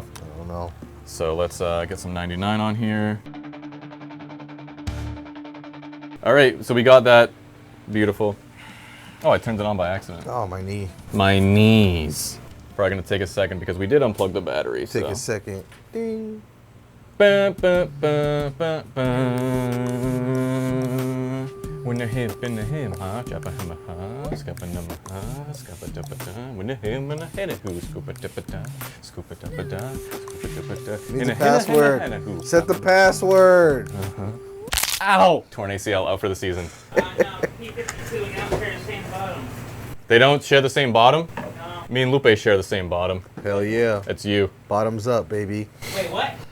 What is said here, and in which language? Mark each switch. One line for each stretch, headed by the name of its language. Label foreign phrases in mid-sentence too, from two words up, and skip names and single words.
English: I don't know. So let's get some 99 on here. All right, so we got that. Beautiful. Oh, I turned it on by accident. Oh, my knee. My knees. Probably gonna take a second because we did unplug the battery. Take a second. Ding. Ba, ba, ba, ba, ba. When the hip in the him, ha, jabba him, ha, scabba numma, ha, scabba dabba da. When the him and the head, who, scoopa dabba da, scoopa dabba da, scoopa dabba da. Need the password. Set the password. Ow! Torn ACL out for the season. No, P52 and now share the same bottom. They don't share the same bottom? No. Me and Lupe share the same bottom. Hell yeah. That's you. Bottoms up, baby. Wait, what?